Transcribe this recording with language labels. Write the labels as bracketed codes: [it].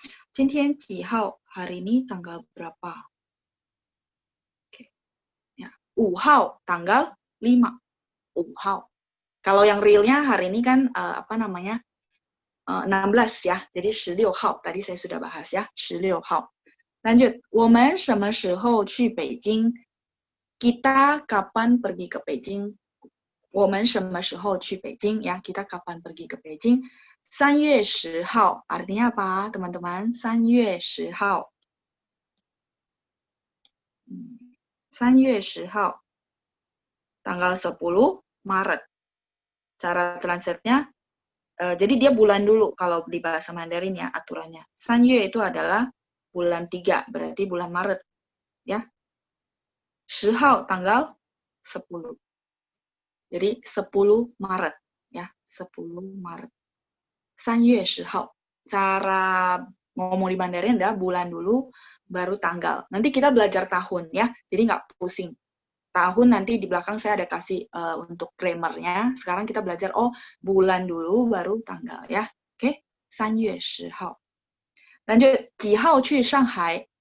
[zh] 今天几号 [id] hari ini tanggal berapa? Oke. Ya, 5号 tanggal 5. 5号. Kalau yang realnya hari ini kan 16 ya. Jadi 16号 tadi saya sudah bahas ya, 16号. [zh] Lanjut, 我们什么时候去北京? [id] Kita kapan pergi ke Beijing? [zh] 我们什么时候去北京? [id] Ya, kita kapan pergi ke Beijing? 3月10号 artinya apa, teman-teman? [zh] 3月10号. [id] 3月10号.Tanggal 10 Maret. Cara translate-nya, jadi dia bulan dulu kalau di bahasa Mandarin ya aturannya. 3月 itu adalah bulan 3, berarti bulan Maret. Ya. 10号 tanggal 10. Jadi 10 Maret. Ya, 10 Maret. 3月10号. Cara ngomong di Mandarin adalah bulan dulu, baru tanggal. Nanti kita belajar tahun ya, jadi nggak pusing. Tahun nanti di belakang saya ada kasih untuk grammar-nya. Sekarang kita belajar, bulan dulu, baru tanggal ya. Oke, 3月10号. Lanjut, [zh] 几号去上海?